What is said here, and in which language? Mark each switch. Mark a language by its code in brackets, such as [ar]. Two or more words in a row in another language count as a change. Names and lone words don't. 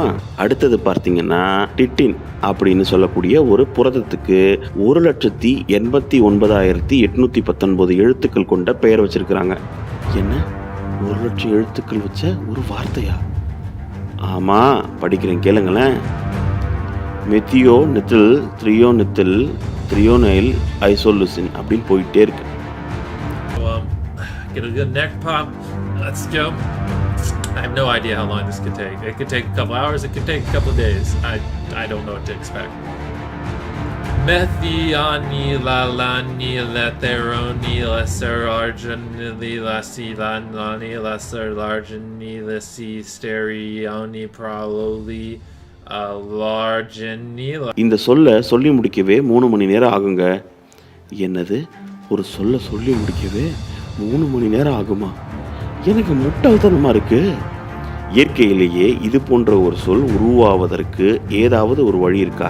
[ta] அடுத்தது பார்த்தீங்கன்னா டிட்டின் அப்படின்னு சொல்லக்கூடிய ஒரு புரதத்துக்கு 1,89,819 எழுத்துக்கள் கொண்ட பெயர் வச்சிருக்கிறாங்க. என்ன, 1,00,000 எழுத்துக்கள் வச்ச ஒரு வார்த்தையா? ஆமாம், படிக்கிறேன் கேளுங்களேன். மெத்தியோ நித்தில் த்ரியோ நித்தில் த்ரியோனைல் ஐசோலுசின் அப்படின்னு போயிட்டே இருக்கு. [en] Get a good neck pop. Let's go. I have no idea how long this could take. It could take a couple hours. It could take a couple days. I don't know what to expect. Methionilani letheroni lesser arginili lasilani lesser largini lesi stereoni prololi largini. [ta] இந்த சொல்ல சொல்லி முடிக்கவே 3 மணி நேரம் ஆகுங்க. என்னது, ஒரு சொல்ல சொல்லி முடிக்கவே 3 மணி நேரம் ஆகுமா? எனக்கு முட்டாள்தனமாக இருக்கு. இயற்கையிலேயே இது போன்ற ஒரு சொல் உருவாவதற்கு ஏதாவது ஒரு வழி இருக்கா?